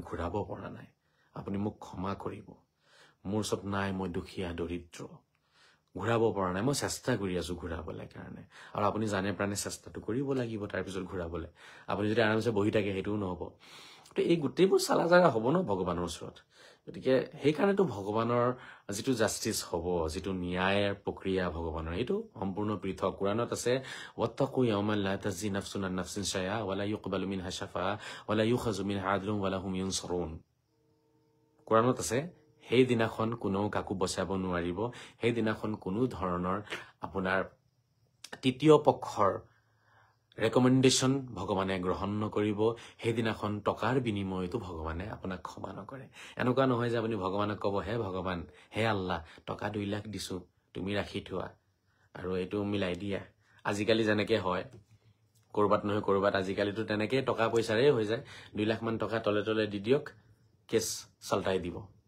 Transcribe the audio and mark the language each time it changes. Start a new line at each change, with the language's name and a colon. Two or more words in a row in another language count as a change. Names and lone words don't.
Assamese: ঘূৰাব পৰা নাই আপুনি মোক ক্ষমা কৰিব মোৰ ওচৰত নাই মই দুখীয়া দৰিদ্ৰ ঘূৰাব পৰা নাই মই চেষ্টা কৰি আছো ঘূৰাবলৈ কাৰণে আৰু আপুনি জানে প্ৰাণে চেষ্টাটো কৰিব লাগিব তাৰ পিছত ঘূৰাবলৈ আপুনি যদি আৰামছে বহি থাকে সেইটোও নহব তো এই গোটেইবোৰ চালা জাগা হ'ব ন ভগৱানৰ ওচৰত গতিকে সেইকাৰণেতো ভগৱানৰ যিটো জাষ্টিছ হ'ব যিটো ন্যায়ৰ প্ৰক্ৰিয়া ভগৱানৰ এইটো সম্পূৰ্ণ পৃথক কুৰাণত আছে
Arabic: واتقوا يوما لا تجزي نفس عن نفس شيئا ولا يقبل منها شفاعة ولا يؤخذ منها عدل ولا هم ينصرون
Assamese: কুৰাণত আছে সেই দিনাখন কোনো কাকো বচাব নোৱাৰিব সেই দিনাখন কোনো ধৰণৰ আপোনাৰ তৃতীয় পক্ষৰ ৰেকমেণ্ডেশ্যন ভগৱানে গ্ৰহণ নকৰিব সেই দিনাখন টকাৰ বিনিময়তো ভগৱানে আপোনাক ক্ষমা নকৰে এনেকুৱা নহয় যে আপুনি ভগৱানক ক'ব হে ভগৱান হে আল্লাহ টকা 2 লাখ দিছো তুমি ৰাখি থোৱা আৰু এইটো মিলাই দিয়া আজিকালি যেনেকে হয় কৰবাত নহয় কৰবাত আজিকালিতো তেনেকে টকা পইচাৰে হৈ যায় 2 লাখ মান টকা তলে তলে দি দিয়ক কেছ চলটাই দিব